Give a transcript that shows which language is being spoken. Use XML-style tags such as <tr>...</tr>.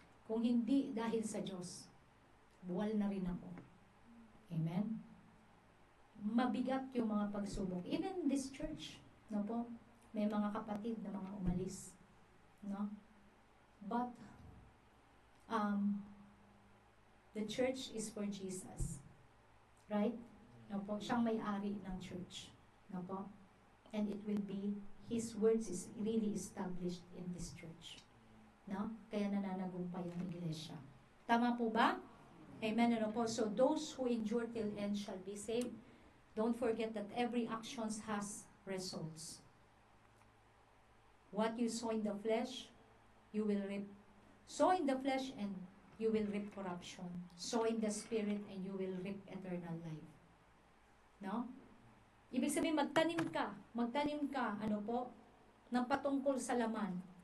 <tl>Kung hindi dahil sa Diyos, buwal na rin ako. Amen? Mabigat yung mga pagsubok.</tl> <en>Even this church,</en> <tl>no po? May mga kapatid na mga umalis. No?</tl> <en>But, the church is for Jesus.</en> <tl>Right? No po? Siyang may-ari ng church. No po?</tl> <en>And it will be, His words is really established in this church.</en> <tl>No? Kaya nananagumpay yung iglesia. Tama po ba? Amen. Ano po?</tl> <en>So, those who endure till end shall be saved. Don't forget that every action has results. What you sow in the flesh, you will reap. Sow in the flesh and you will reap corruption. Sow in the spirit and you will reap eternal life. No?</en> <tl>Ibig sabihin, magtanim ka, ano po, ng patungkol sa laman.</tl>